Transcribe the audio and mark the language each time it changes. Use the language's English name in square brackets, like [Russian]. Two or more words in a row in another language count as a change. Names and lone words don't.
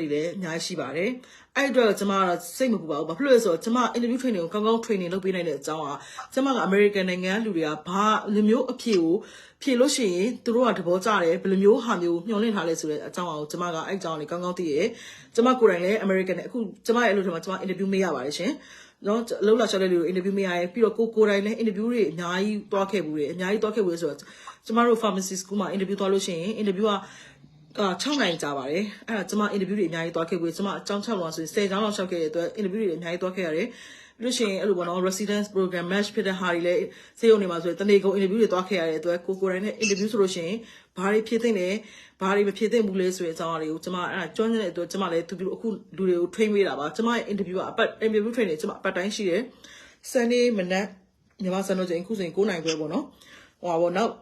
[Burmese] တွေလည်းအများကြီးရှိပါတယ်အဲ့အတွက်ကျွန်မကတော့စိတ်မပူပါဘူးဘာဖြစ်လို့လဲဆိုတော့ကျွန်မ [English] interview training [Burmese] ကိုကောင်းကောင်း training လုပ်ပေးနိုင်တဲ့အကြောင်းကကျွန်မက American နိုင်ငံလူတွေကဘာလိုမျိုးအဖြေကိုဖြေလို့ရှိရင်သူတို့ကသဘောကျတယ်ဘယ်လိုမျိုးဟာမျိုးညှော်လင့်ထားလဲဆိုတဲ့အကြောင်းကိုကျွန်မကအဲ့အကြောင်းလေးကောင်းကောင်းသိရကျွန်မကိုယ်တိုင်လည်း American နဲ့အခုကျွန်မရဲ့အလုပ်တွေမှာကျွန်မ interview မေးရပါတယ်ရှင်နော်အလုပ်လာချတဲ့လူကို interview မေးရတယ်ပြီးတော့ကိုယ်တိုင်လည်း interview တွေအများကြီးတွားခဲ့ဘူးတယ်အများကြီးတွားခဲ့ဘူးဆိုတော့ကျွန်မတို့ [English] pharmacy school [Burmese] မှာ interview တွားလို့ရှိရင် interview က 6နိုင်ကြာပါတယ်အဲ့ဒါကျွန်မ interview တွေအများကြီးတွားခဲ့ဘူးကျွန်မအကြောင်း6လောက်ဆိုရင်10ကျောင်းလောက်ရှောက်ခဲ့တဲ့အတွက် interview တွေအများကြီးတွားခဲ့ရတယ်ပြီးလို့ရှိရင်အဲ့လိုပေါ့နော် [English] residence program match [Burmese] ဖြစ်တဲ့ဟာတွေလည်းစေရုံနေမှာဆိုရင်တနေ့ကုန် interview တွေတွားခဲ့ရတဲ့အတွက်ကိုယ်တိုင်နဲ့ interview ဆိုလို့ရှိရင်ဘာတွေဖြည့်သိမ့်လဲဘာတွေမဖြည့်သိမ့်ဘူးလဲဆိုတဲ့အကြောင်းအရာတွေကိုကျွန်မအဲ့ဒါကျွမ်းကျင်တဲ့အတွက်ကျွန်မလည်းသူတို့အခုလူတွေကို train ပေးတာပါကျွန်မရဲ့ interview ကအပတ် [English] interview training [Burmese] ကျွန်မအပတ်တိုင်းရှိတယ် Sunday မနက်မြန်မာစံတော်ချိန်အခုဆိုရင်9နိုင်ခွဲပေါ့နော်ဟိုပါပေါ့နောက်